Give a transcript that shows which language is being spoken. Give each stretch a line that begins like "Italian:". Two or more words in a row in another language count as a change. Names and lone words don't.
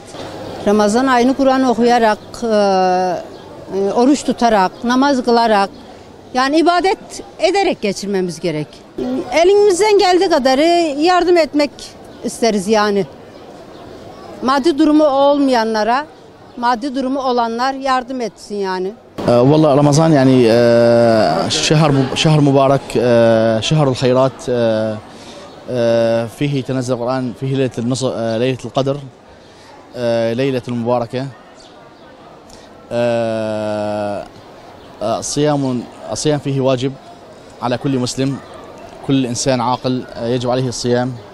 Turkish: Ramazan ayını Kur'an okuyarak, oruç tutarak, namaz kılarak, yani ibadet ederek geçirmemiz gerek. Elimizden geldiği kadarı yardım etmek isteriz yani. Maddi durumu olmayanlara, maddi durumu olanlar yardım etsin yani.
Arabic: والله رمضان يعني شهر مبارك شهر الخيرات فيه تنزل القرآن فيه ليلة القدر ليلة المباركة الصيام فيه واجب على كل مسلم كل إنسان عاقل يجب عليه الصيام